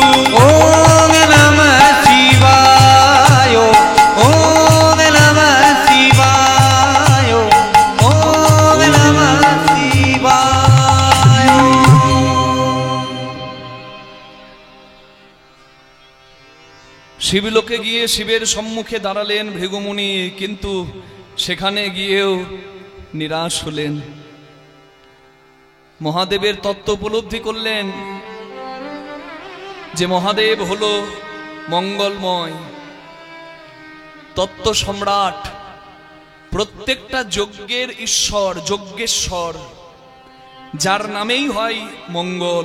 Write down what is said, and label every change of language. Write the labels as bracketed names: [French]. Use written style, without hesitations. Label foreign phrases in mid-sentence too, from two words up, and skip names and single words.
[Sanskrit] ओम नमः शिवाय, ओम नमः शिवाय, ओम नमः शिवाय। [Bangla] শিবলোকে গিয়ে শিবের সম্মুখে দাঁড়ালেন ভৃগুমুনি, কিন্তু সেখানে গিয়েও নিরাশ হলেন। মহাদেবের তত্ত্ব উপলব্ধি করলেন যে মহাদেব হলো মঙ্গলময় তত্ত্ব সম্রাট, প্রত্যেকটা যজ্ঞের ঈশ্বর, যজ্ঞেশ্বর, যার নামেই হয় মঙ্গল।